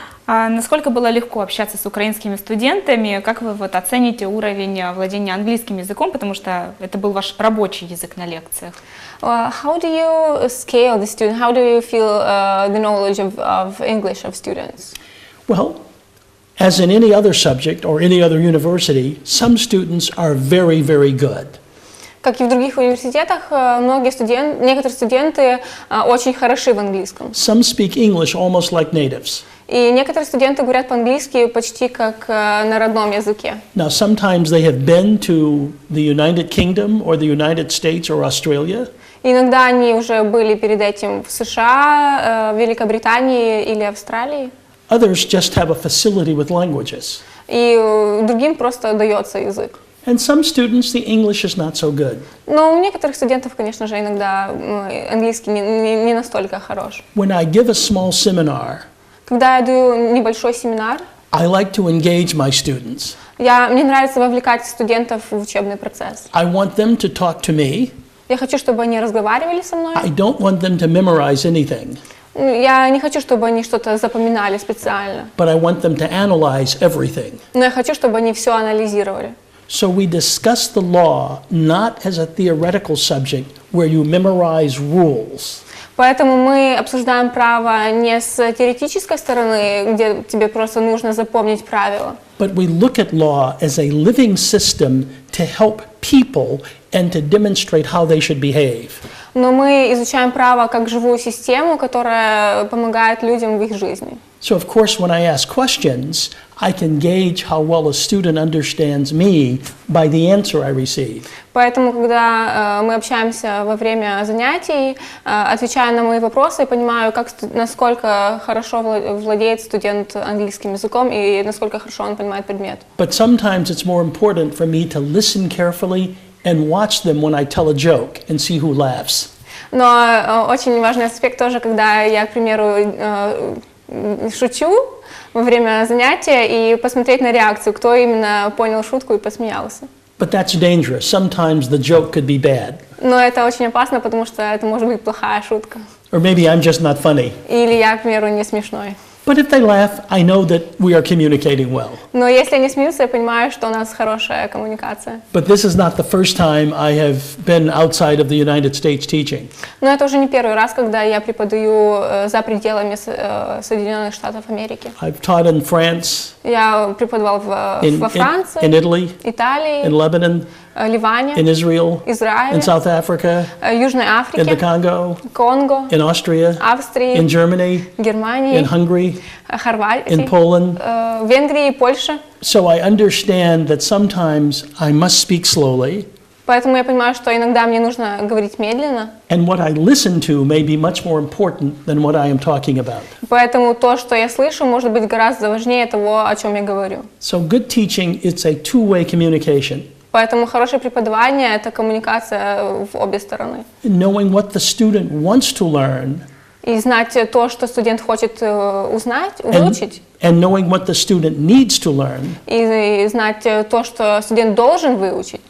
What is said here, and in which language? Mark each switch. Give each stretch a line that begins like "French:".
Russian: А насколько было легко общаться с украинскими студентами? Как вы оцените уровень владения английским языком, потому что это был ваш рабочий язык на лекциях?
English: How do you scale the student? How do you feel the knowledge of English of students? Well, as in any other subject or any other university, some students are very, very good.
Russian: Как и в других университетах, некоторые студенты очень хороши в английском.
English: Some speak English almost like natives.
Russian: И некоторые студенты говорят по-английски почти как на родном языке.
English: Now, sometimes they have been to the United Kingdom or the United States or Australia.
Russian: Иногда они уже были перед этим в США, Великобритании или Австралии.
English: Others just have a facility with languages.
Russian: И другим просто дается язык.
English: And some students, the English is not so good.
Russian: Но у некоторых студентов, конечно же, иногда английский не настолько хорош.
English: When I give a small seminar,
Russian: Когда я даю небольшой семинар,
English: I like to engage my students.
Russian: мне нравится вовлекать студентов в учебный процесс.
English: I want them to talk to me.
Russian: Я хочу, чтобы они разговаривали со мной.
English: I don't want them to memorize anything.
Russian: Я не хочу, чтобы они что-то запоминали специально.
English: But I want them to analyze everything.
Russian: Но я хочу, чтобы они все анализировали.
English: So we discuss the law not as a theoretical subject where you memorize rules.
Russian: Поэтому мы обсуждаем право не с теоретической стороны, где тебе просто нужно запомнить правила.
English: But we look at law as a living system to help people and to demonstrate how they should behave.
Russian: Но мы изучаем право как живую систему, которая помогает людям в их жизни.
English: So of course when I ask questions, I can gauge how well a student understands me by the answer I receive.
Russian: Поэтому, когда мы общаемся во время занятий, отвечая на мои вопросы, я понимаю, насколько хорошо владеет студент английским языком и насколько хорошо он понимает предмет.
English: But sometimes it's more important for me to listen carefully and watch them when I tell a joke and see who laughs.
Russian: Но очень важный аспект тоже, когда я, к примеру, шучу во время занятия и посмотреть на реакцию, кто именно понял шутку и посмеялся.
English: But that's dangerous. Sometimes the joke could be bad.
Russian: Но это очень опасно, потому что это может быть плохая шутка.
English: Or maybe I'm just not funny.
Russian: Или я, к примеру, не смешной.
English: But if they laugh, I know that we are communicating well.
Russian: Но если они смеются, я понимаю, что у нас хорошая коммуникация.
English: But this is not the first time I have been outside of the United States teaching.
Russian: Но это уже не первый раз, когда я преподаю за пределами Соединенных Штатов Америки.
English: I've taught in France,
Russian: Я преподавал во Франции,
English: in Italy,
Russian: Италии,
English: in Lebanon,
Russian: Ливане,
English: in Israel,
Russian: Израиле,
English: in South Africa,
Russian: Южной
English: in the
Russian: Африке,
English: Congo,
Russian: Конго,
English: in Austria,
Russian: Австрии,
English: in Germany,
Russian: Германии,
English: in Hungary,
Russian: Хорватии,
English: in Poland.
Russian: Венгрии и Польше.
English: So I understand that sometimes I must speak slowly,
Russian: Поэтому я понимаю, что иногда мне нужно говорить медленно.
English: and what I listen to may be much more important than what I am talking about.
Russian: Поэтому то, что я слышу, может быть гораздо важнее того, о чем я говорю.
English: So good teaching, it's a two-way communication.
Russian: Поэтому хорошее преподавание – это коммуникация в обе стороны.
English: Knowing what the student wants to learn
Russian: И знать то, что студент хочет узнать, выучить,
English: and knowing what the student needs to learn
Russian: и знать то, что студент должен выучить.